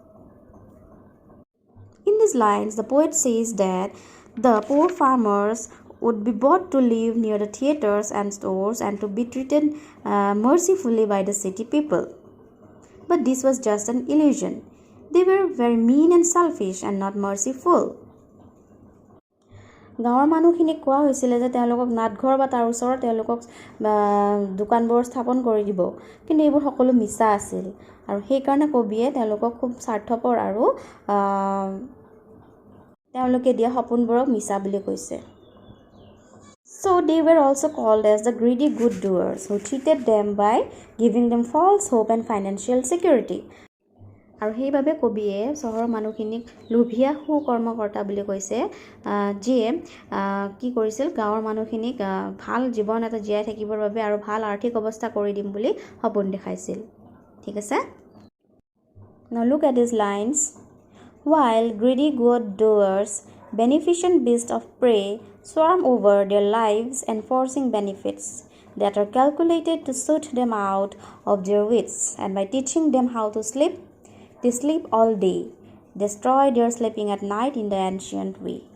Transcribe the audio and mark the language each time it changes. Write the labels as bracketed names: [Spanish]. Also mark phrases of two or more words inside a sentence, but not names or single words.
[English] In these lines, the poet says that the poor farmers would be bought to live near the theatres and stores and to be treated mercifully by the city people. But this was just an illusion. They were very mean and selfish and not merciful. [Assamese] গাঁৱৰ মানুহখিনিক কোৱা হৈছিলে যে তেওঁলোকক নাটঘৰ বা তাৰ ওচৰত তেওঁলোকক দোকানবোৰ স্থাপন কৰি দিব, কিন্তু এইবোৰ সকলো মিছা আছিল আৰু সেইকাৰণে কবিয়ে তেওঁলোকক খুব স্বাৰ্থপৰ আৰু তেওঁলোকে দিয়া সপোনবোৰক মিছা বুলি কৈছে. [English] So they were also called as the greedy good doers who cheated them by giving them false hope and financial security. [Assamese] আৰু সেইবাবে কবিয়ে চহৰৰ মানুহখিনিক লোভিয়া সুকৰ্মকৰ্তা বুলি কৈছে, যিয়ে কি কৰিছিল গাঁৱৰ মানুহখিনিক ভাল জীৱন এটা জীয়াই থাকিবৰ বাবে আৰু ভাল আৰ্থিক অৱস্থা কৰি দিম বুলি সপোন দেখাইছিল. ঠিক আছে? [English] Now look at these lines. While greedy good doers, beneficent beasts of prey, swarm over their lives enforcing benefits that are calculated to suit them out of their wits, and by teaching them how to sleep, they sleep all day, destroy their sleeping at night in the ancient way.